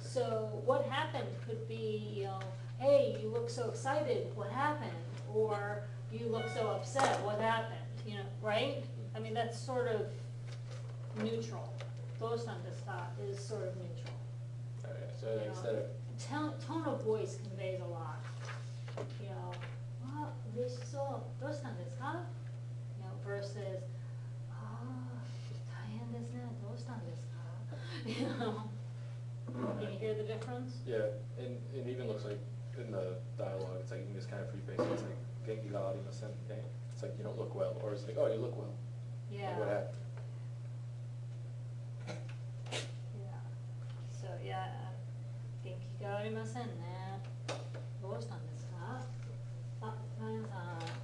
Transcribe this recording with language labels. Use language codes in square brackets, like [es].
[en] So what happened could be, you know, hey, you look so excited, what happened? Or you look so upset, what happened? You know, right? I mean, that's sort of neutral. [ja] どうしたんですか [en] is sort of neutral. Okay, so You know, instead of tone of voice conveys a lot. You know, [ja] あ、嬉しそう、どうしたんですか [en] You know, versus, [ja] あー、大変ですね、どうしたんですか [en] You know, can you hear the difference? yeah, and it even looks like in the dialogue, it's like you can just kind of preface it. It's like [ja] genki ga arimasen. [en] Okay, it's like you don't look well, or it's like, oh, you look well. Yeah. Like, what happened? Yeah. So, yeah, [ja] 元気がありませんね。どうしたんですかあ、マヤさん。